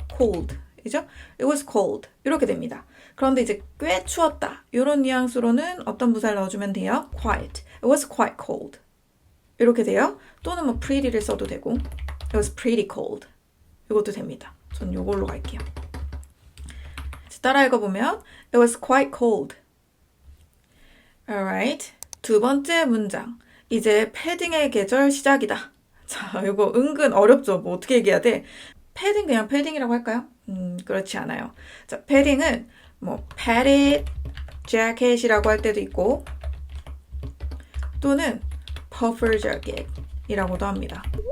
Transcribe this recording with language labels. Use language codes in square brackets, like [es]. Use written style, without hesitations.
[ko] cold. 이죠? [en] It was cold. [ko] 이렇게 됩니다. 그런데 이제 꽤 추웠다. 이런 뉘앙스로는 어떤 부사를 넣어주면 돼요? [en] Quite. It was quite cold. [ko] 이렇게 돼요. 또는 뭐 [en] pretty를 써도 되고 It was pretty cold. [ko] 이것도 됩니다. 전 이걸로 갈게요. 따라 읽어보면 [en] It was quite cold. [ko] Alright. 두 번째 문장. 이제 패딩의 계절 시작이다. 자, 이거 은근 어렵죠? 뭐 어떻게 얘기해야 돼? 패딩 그냥 패딩이라고 할까요? 그렇지 않아요. 자, 패딩은 뭐 padded jacket이라고 할 때도 있고 또는 puffer jacket이라고도 합니다.